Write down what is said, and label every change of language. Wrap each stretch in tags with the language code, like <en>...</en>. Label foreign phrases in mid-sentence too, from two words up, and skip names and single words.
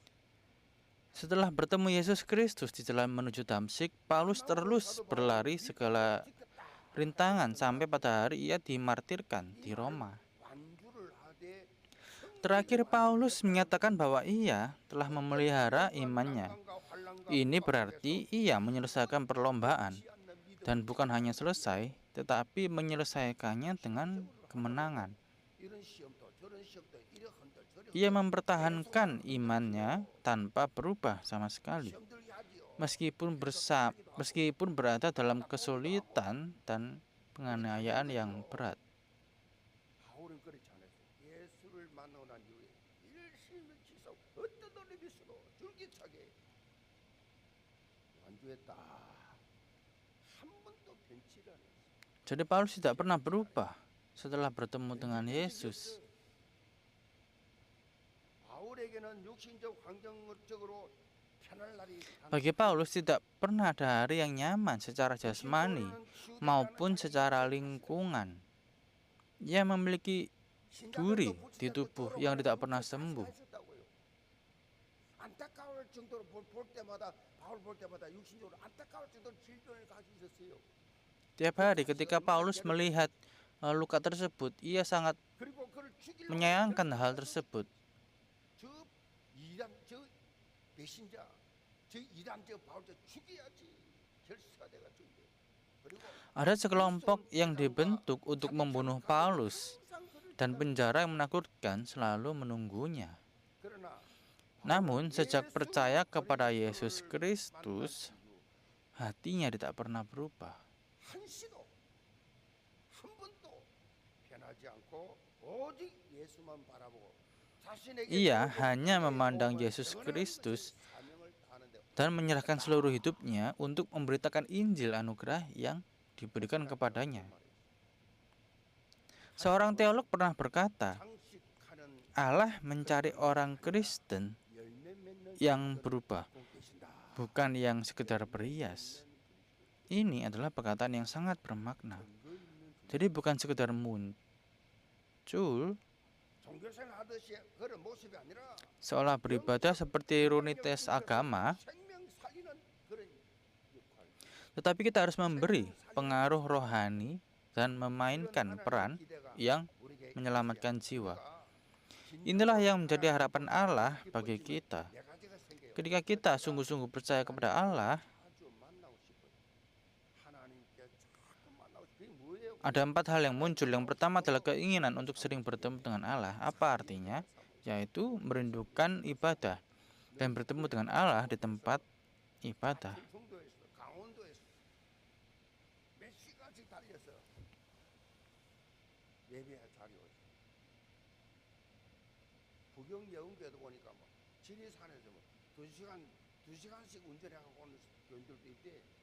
<id>Setelah bertemu Yesus Kristus di jalan menuju Damsyik, Paulus terus berlari segala rintangan sampai pada hari ia dimartirkan di Roma.</id> <ko>완주를 하되</ko> <id>Terakhir Paulus menyatakan bahwa ia telah memelihara imannya. Ini berarti ia menyelesaikan perlombaan dan bukan hanya selesai, tetapi menyelesaikannya dengan kemenangan.</id> <ko>이런 시험도 저런 시험도 이래 흔들 저래</ko> <id>Ia mempertahankan imannya tanpa berubah sama sekali.</id> <ko>시험들게 하지요.</ko> <id>Meskipun berada dalam kesulitan dan penganiayaan yang berat.</id> <ko>바울은 그렇지 않았어요. 예수를 만나고 난 이후에 일심을 지속 어떤 돈을 비서도 줄기차게 완주했다. 한 번도 변치를 안 했어요.</ko> <id>Jadi Paulus tidak pernah berubah setelah bertemu dengan Yesus.</id> <ko>바울에게는 육신적 환경적으로 편할 날이</ko> <id>Bagi Paulus tidak pernah ada hari yang nyaman secara jasmani maupun secara lingkungan. Ia memiliki duri di tubuh yang tidak pernah sembuh.</id> <ko>안타까울 정도로 볼 때마다 바울 볼 때마다 육신적으로 안타까울 정도로 질병을 가지고 있었어요.</ko> <id>Tiap hari ketika Paulus melihat luka tersebut, ia sangat</id> <ko>그리고 그를 죽이려고</ko> <id>menyayangkan hal tersebut.</id> <ko>저 이란 저 배신자 저 이란 저 바울 저 죽여야지 결사가 돼가지고 그리고</ko> <id>Ada sekelompok yang dibentuk untuk membunuh Paulus,</id> <ko>항상 그를</ko> <id>dan penjara yang menakutkan selalu menunggunya.</id> <ko>그러나</ko> <id>Namun, sejak percaya kepada Yesus Kristus, hatinya tidak pernah berubah.</id> <ko>한시도 한 번도 변하지 않고 오직 예수만 바라보고 자신에게</ko> <id>Ia</id> <ko>주어진</ko> <id>hanya</id> <ko>은혜의</ko> <id>memandang</id> <ko>복음을</ko> <id>Yesus</id> <ko>전하는</ko> <id>Kristus</id> <ko>것을 사명을 다하는데</ko> <id>dan menyerahkan seluruh hidupnya untuk memberitakan Injil anugerah yang diberikan kepadanya. Seorang teolog pernah berkata,</id> <ko>장식하는</ko> <id>Allah mencari orang Kristen</id> <ko>열매 맺는</ko> <id>yang berubah,</id> <ko>고 계신다.</ko> <id>bukan yang sekedar berhias. Ini adalah perkataan yang sangat bermakna. Jadi bukan sekedar muncul</id> <ko>종교생활 하듯이 그런 모습이 아니라</ko> <id>seolah beribadah seperti rutinitas agama,</id> <ko>생명 살리는 그런 역할.</ko> <id>tetapi kita harus memberi pengaruh rohani dan memainkan peran yang menyelamatkan jiwa. Inilah yang menjadi harapan Allah bagi kita.</id> <ko>네 가지가 생겨요.</ko> <id>Ketika kita sungguh-sungguh percaya kepada Allah,</id> <ko>자주 만나고 싶어요. 하나님께 자꾸 만나고 싶어요. 그게 뭐예요?</ko> <id>ada 4 hal yang muncul. Yang pertama adalah keinginan untuk sering bertemu dengan Allah. Apa artinya? Yaitu merindukan ibadah dan bertemu dengan Allah di tempat ibadah.</id> <ko>성도에서 강원도에서 몇 시간씩 달려서 예배할 자리 오죠. 부경 여운교도 보니까 뭐 지리산에서 뭐 2시간씩 운전해가고 오는 교인들도 있대.</ko>